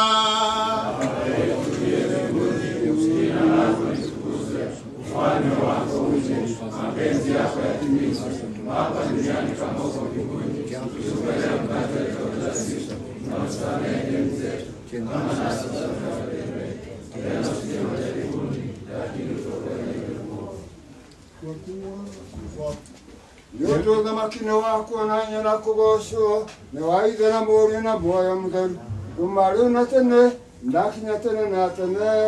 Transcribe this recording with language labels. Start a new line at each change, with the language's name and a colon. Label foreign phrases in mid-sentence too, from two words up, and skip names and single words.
Swahili: ufalme wako uje, mapenzi yako yatimizwe hapa duniani kama huko mbinguni. Utupe leo mkate wetu wa kila siku, na utusamehe deni zetu kama nasi tunasamehe wenzetu, tena usitutie majaribuni, lakini utuokoe na yule mwovu.
Kikuyu: Nĩũndũ ũthamaki-inĩ waku na hinya na kũgocwo nĩ wa Ithe na Mũriũ na muoyo mũtheru, kuuma rĩu na tene ndakinya tene na tene.